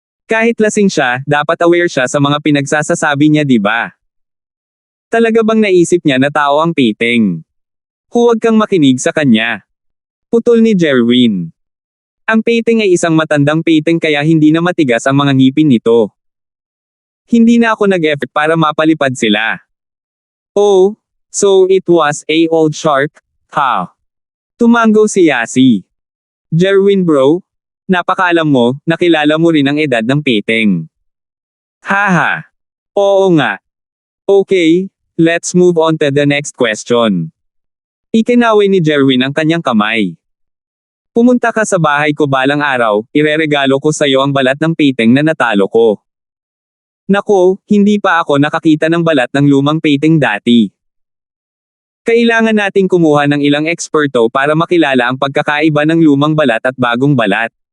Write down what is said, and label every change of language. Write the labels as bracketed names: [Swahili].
[Filipino] Kahit lasing siya, dapat aware siya sa mga pinagsasasabi niya, di ba? Talaga bang naisip niya na tao ang painting? Huwag kang makinig sa kanya. Putol ni Jerwin. Ang painting ay isang matandang painting kaya hindi na matigas ang mga ngipin nito. Hindi na ako nag-effort para mapalipad sila. [English] Oh, so it was a old shark, ha? [Filipino] Tumango si Yasi. Jerwin bro, napakaalam mo, nakilala mo rin ang edad ng painting. Haha. Oo nga. [English] Okay, let's move on to the next question. [Filipino] Ikinaway ni Jerwin ang kanyang kamay. Pumunta ka sa bahay ko balang araw, ireregalo ko sa iyo ang balat ng painting na natalo ko. Nako, hindi pa ako nakakita ng balat ng lumang painting dati. Kailangan nating kumuha ng ilang eksperto para makilala ang pagkakaiba ng lumang balat at bagong balat.